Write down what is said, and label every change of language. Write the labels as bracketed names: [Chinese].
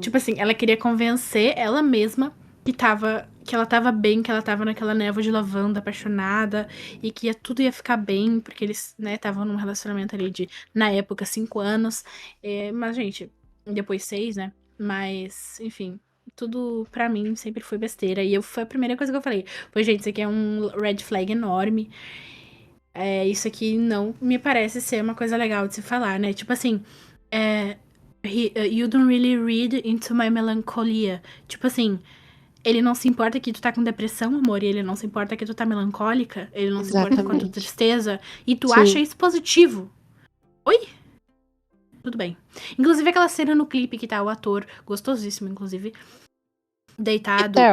[Portuguese] Tipo assim, ela queria convencer ela mesma que ela tava bem, que ela tava naquela névoa de lavanda, apaixonada, e que tudo ia ficar bem, porque eles, né, estavam num relacionamento ali de, na época, 5 anos. Mas, gente, depois 6, né? Mas, enfim, tudo pra mim sempre foi besteira. E foi a primeira coisa que eu falei. Pois, gente, isso aqui é um red flag enorme. Isso aqui não me parece ser uma coisa legal de se falar, né? Tipo assim, é, [English] you don't really read into my melancholia. [Portuguese] Tipo assim, ele não se importa que tu tá com depressão, amor, e ele não se importa que tu tá melancólica, ele não se importa com a tua Exatamente. tristeza, e tu acha Sim. isso positivo. Oi? Tudo bem. Inclusive aquela cena no clipe que tá o ator, gostosíssimo, inclusive, deitado,